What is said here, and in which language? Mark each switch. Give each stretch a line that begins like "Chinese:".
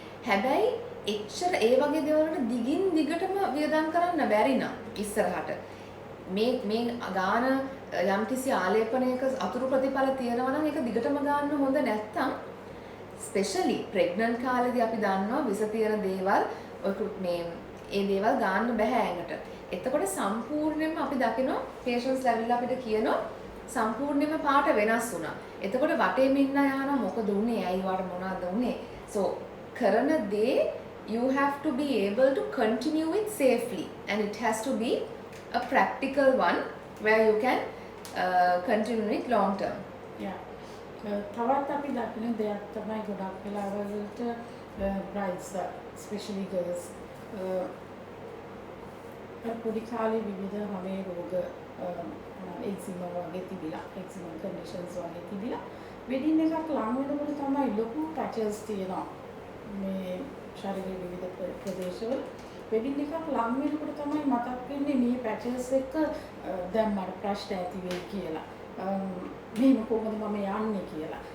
Sinhala: හැබැයි එච්චර ඒ වගේ දේවල් වලට දිගින් දිගටම වියදම් කරන්න බැරි නම් ඉස්සරහට මේ ගාන යම්කිසි ආලේපනයක අතුරු ප්‍රතිඵල තියෙනවා නම් ඒක දිගටම ගන්න හොඳ නැත්තම් ස්පෙෂලි ප්‍රෙග්නන්ට් කාලේදී අපි දන්නවා විස තියෙන දේවල් මේ ඒ දේවල් ගන්න බෑ ඇඟට. එතකොට සම්පූර්ණයෙන්ම අපි දකිනවා පේෂන්ට්ස් ලැබිලා අපිට කියනවා සම්පූර්ණයෙන්ම පාට වෙනස් වුණා. එතකොට වටේම ඉන්න යාන මොකද උනේ? ඇයි වට මොනවද උනේ? සෝ කරන දේ
English: you have to be able to continue it safely, and it has to be a practical one where you can continue it long term. Yeah.
Sinhala: තවත් අපි දකින දෙයක් තමයි ගොඩක් වෙලාවලට brides especially girls පොඩි කාලේ විවිධ හැමේ රෝග එක්සිමා වගේ තිබිලා එක්සිමා කන්ඩිෂන්ස් වගේ තිබිලා වෙඩින් එකක් ලඟ වෙනකොට තමයි ලොකු පැචස් තියෙනවා මේ ශරීරයේ විවිධ ප්‍රදේශවල වෙඩින් එකක් ලඟ වෙනකොට තමයි මතක් වෙන්නේ මේ පැචස් එක දැන් මට ප්‍රශ්න ඇති වෙයි කියලා මේක කොහොමද මම යන්නේ කියලා.